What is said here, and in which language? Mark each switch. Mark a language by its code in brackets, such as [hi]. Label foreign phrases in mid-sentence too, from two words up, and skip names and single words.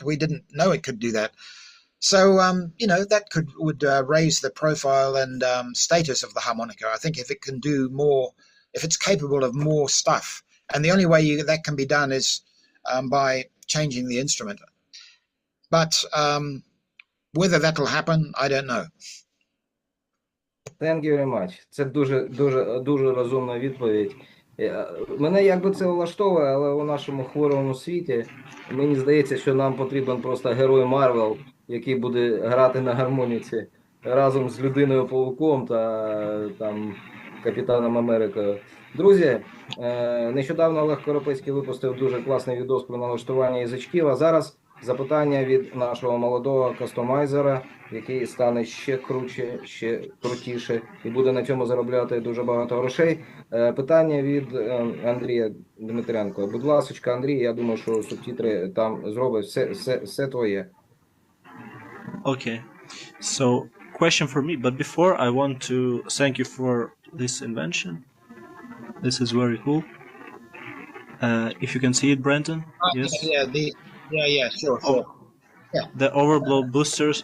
[en] We didn't know it could do that. So, you know, that would raise the profile and status of the harmonica. I think if it can do more, if it's capable of more stuff, and the only way that can be done is by changing the instrument. But whether that'll happen, I don't know. Thank you very much. [uk] Це дуже розумна відповідь. Мене якби це влаштовує, але у нашому хворому світі мені здається, що нам потрібен просто герой Марвел, який буде грати на гармоніці разом з Людиною-павуком та там Капітаном Америкою. Друзі, нещодавно Олег Коропецький випустив дуже класний відос про налаштування язичків, а зараз запитання від нашого молодого кастомайзера, який стане ще круче, ще крутіше і буде на цьому заробляти дуже багато грошей. Питання від Андрія Дмитренко. Будь ласочка, Андрій, я думаю, що субтитри там зробить, все твоє. [en] Okay, so question for me, but before I want to thank you for this invention. This is very cool. If you can see it, Brandon. Yes. Yeah, sure. Yeah. The overblow boosters.